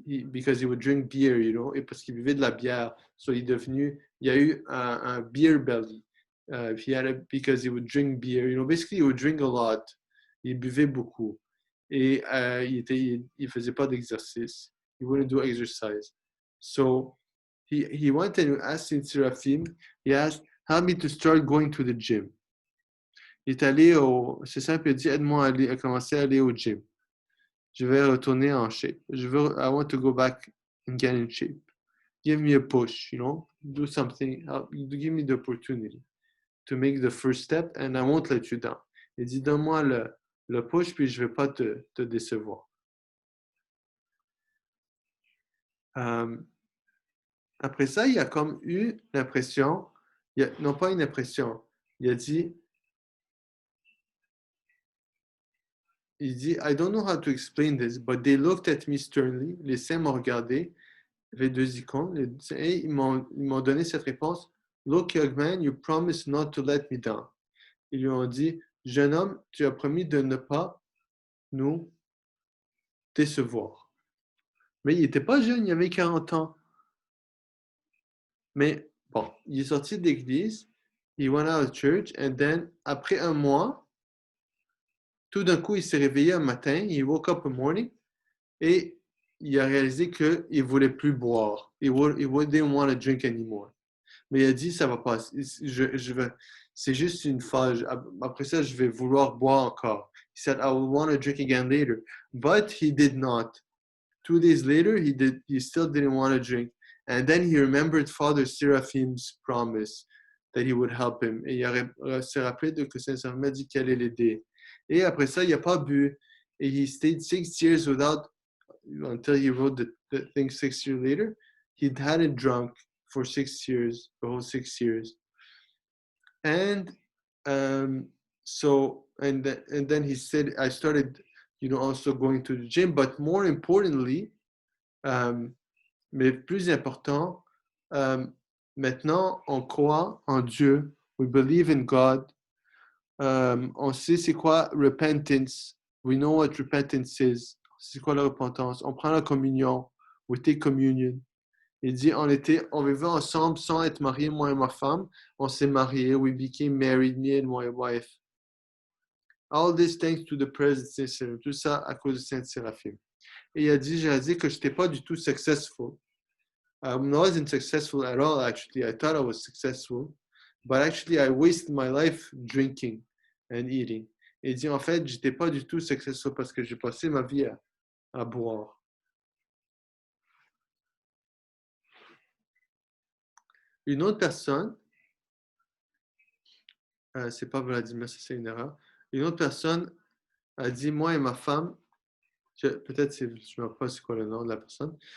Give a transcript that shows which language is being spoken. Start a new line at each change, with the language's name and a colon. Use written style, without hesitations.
English: Because he would drink beer, you know,
French: et parce qu'il buvait de la bière. So il y a eu un beer belly.
English: Because he would drink beer, you know, basically he would drink a lot.
French: Il buvait beaucoup. Et il faisait pas d'exercice.
English: He wouldn't do exercise. So he went and asked Saint Seraphim, he asked, help me to start going to the gym.
French: Il est allé c'est simple, il a dit, aide-moi à commencer à aller au gym. Je vais retourner en shape.
English: I want to go back and get in shape. Give me a push, you know, do something, give me the opportunity to make the first step and I won't let you down.
French: Il dit, donne-moi le push, puis je ne vais pas te décevoir. Après ça, il a comme eu l'impression, non pas une impression, il dit,
English: I don't know how to explain this, but they looked at me sternly.
French: Les saints m'ont regardé. Il y avait deux icônes. Et ils m'ont donné cette réponse.
English: Look, young man, you promised not to let me down.
French: Ils lui ont dit, jeune homme, tu as promis de ne pas nous décevoir. Mais il n'était pas jeune, il avait 40 ans. Mais bon, il est sorti de l'église.
English: He went out of church. And then,
French: après un mois, tout d'un coup, il s'est réveillé un matin,
English: he woke up in the morning,
French: et il a réalisé qu'il ne voulait plus boire.
English: He didn't want to drink anymore.
French: Mais il a dit, ça va pas, c'est juste une phase. Après ça, je vais vouloir boire encore.
English: He said, I will want to drink again later. But he did not. 2 days later, he still didn't want to drink. And then he remembered Father Seraphim's promise that he would help him.
French: Et il s'est rappelé que Saint Seraphim a dit qu'il allait l'aider. Et après ça, il n'a pas bu.
English: Et he stayed 6 years until he wrote the thing 6 years later. He hadn't drunk for 6 years, the whole 6 years. And then he said, I started, you know, also going to the gym, but more importantly,
French: mais plus important, maintenant, on croit en Dieu,
English: We believe in God.
French: On sait c'est quoi repentance.
English: We know what repentance is.
French: C'est quoi la repentance. On prend la communion.
English: We take communion.
French: Il dit, on vivait ensemble sans être mariés, moi et ma femme. On s'est mariés.
English: We became married, me and my wife. All this thanks to the present Saint Seraphim.
French: Tout ça à cause de Saint Séraphim. Et il a dit, j'ai dit que je n'étais pas du tout successful.
English: I wasn't successful at all, actually. I thought I was successful. But actually, I wasted my life drinking and eating.
French: Et il dit, en fait, je n'étais pas du tout successful parce que j'ai passé ma vie à boire. Une autre personne, c'est pas Vladimir, c'est une erreur. Une autre personne a dit, moi et ma femme, peut-être je ne me rappelle pas c'est quoi le nom de la personne.